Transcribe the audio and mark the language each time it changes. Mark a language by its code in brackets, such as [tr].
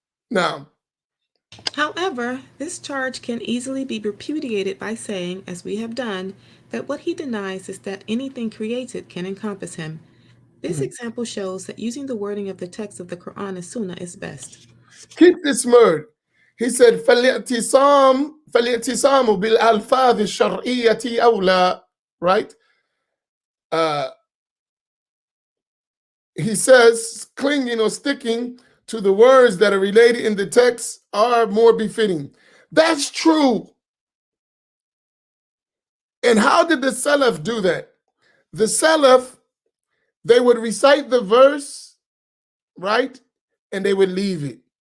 [en] Now, However, this charge can easily be repudiated by saying, as we have done, that what he denies is that anything created can encompass him. This example shows that using the wording of the text of the Quran and Sunnah is best. keep this word. He said, [ar] فَالِاعْتِصَامُ بِالْأَلْفَاظِ الشَّرْعِيَّةِ أَوْلَى. [en] Right? He says, clinging or sticking to the words that are related in the text are more befitting. That's true. And how did the Salaf do that? The Salaf, they would recite the verse, right? And they would leave it.